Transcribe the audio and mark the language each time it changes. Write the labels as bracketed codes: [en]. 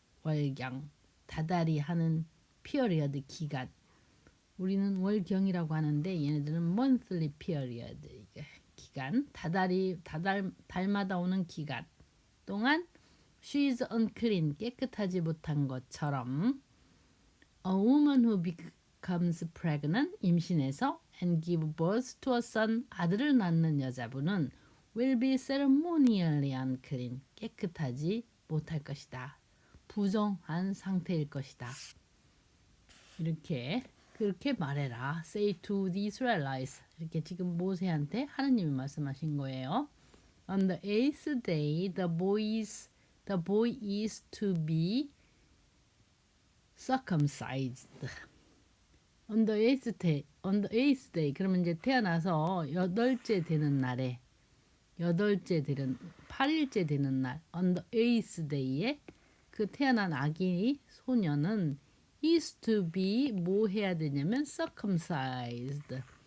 [ko] 월경 다달이 하는 period 기간 우리는 월경이라고 하는데 얘네들은 monthly period 기간 달마다 오는 기간 동안 [en] she is unclean [ko] 깨끗하지 못한 것처럼 [en] a woman who becomes pregnant [ko] 임신해서 [en] and give birth to a son [ko] 아들을 낳는 여자분은 [en] will be ceremonially unclean [ko] 깨끗하지 못할 것이다. 부정한 상태일 것이다. 이렇게 그렇게 말해라. [en] Say to the Israelites [ko] 이렇게 지금 모세한테 하느님이 말씀하신 거예요. [en] On the 8th day, the boy is to be circumcised. On the 8th day, [ko] 그러면 이제 태어나서 8째 되는 날에, 8일째 되는 날, on the 8th day에 그 태어난 아기 소녀는 [en] is to be [ko] 뭐 해야 되냐면 circumcised.